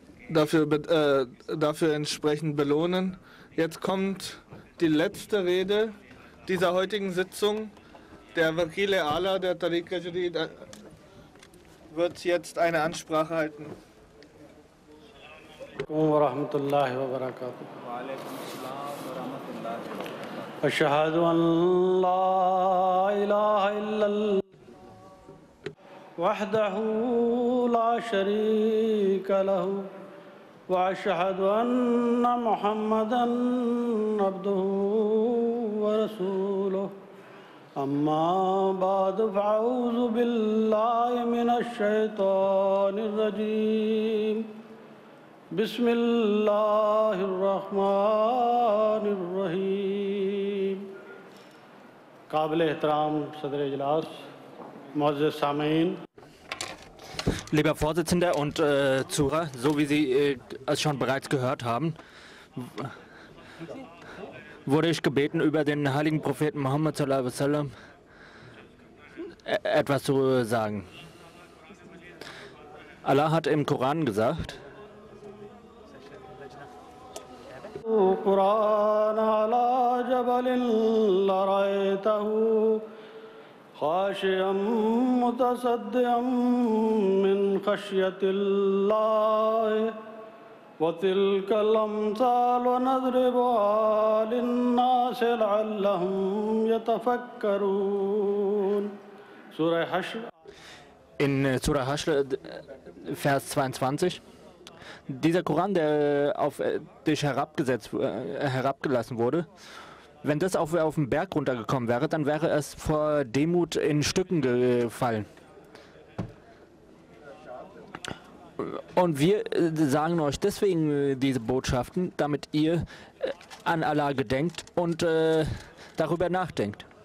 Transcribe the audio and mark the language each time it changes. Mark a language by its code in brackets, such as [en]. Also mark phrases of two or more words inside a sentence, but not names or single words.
[de] dafür entsprechend belohnen. Jetzt kommt die letzte Rede dieser heutigen Sitzung. Der Wakil Ala der Tariqa Jadid wird jetzt eine Ansprache halten. [ar] ورحمة الله وبركاته. أشهد أن لا إله إلا الله وحده لا شريك له وأشهد أن محمدا عبده ورسوله. أما بعد فأعوذ بالله من الشيطان الرجيم بسم الله الرحمن الرحيم [ur] قابل احترام صدر اجلاس معزز سامعین. [de] Lieber Vorsitzender und Zuhörer, so wie Sie es schon bereits gehört haben, wurde ich gebeten, über den heiligen Propheten Muhammad [ar] صلى الله عليه وسلم [de] etwas zu sagen. Allah hat im Koran gesagt: [ar] قرآن على جبل لرأيته خاشعا متصدعا من خشية الله وتلك الأمثال ونضربها للناس لعلهم يتفكرون. [de] Surah Hashr. In Surah Hashr, Vers 22. Dieser Koran, der auf dich herabgelassen wurde, wenn das auf den Berg runtergekommen wäre, dann wäre es vor Demut in Stücken gefallen. Und wir sagen euch deswegen diese Botschaften, damit ihr an Allah gedenkt und darüber nachdenkt.